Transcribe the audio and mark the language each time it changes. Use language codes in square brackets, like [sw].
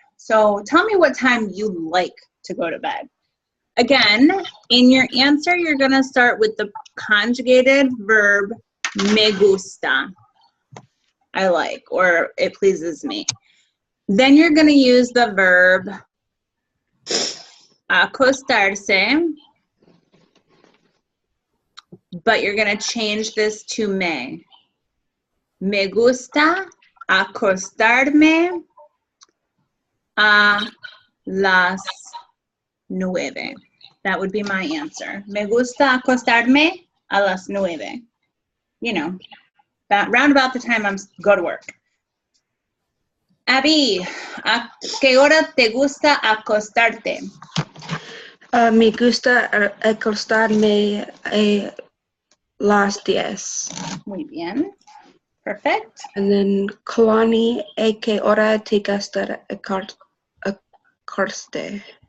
[en] So tell me what time you like to go to bed. Again, in your answer, you're going to start with the conjugated verb me gusta, I like, or it pleases me. Then you're going to use the verb acostarse, but you're going to change this to me. [es] Me gusta acostarme a las 9. [en] That would be my answer. [es] Me gusta acostarme a las 9. [en] You know, round about the time I'm go to work. [es] Abby, ¿a qué hora te gusta acostarte? Me gusta acostarme a las 10. Muy bien. [en] Perfect. And then [es] Kalani, ¿a qué hora te gusta acostarte?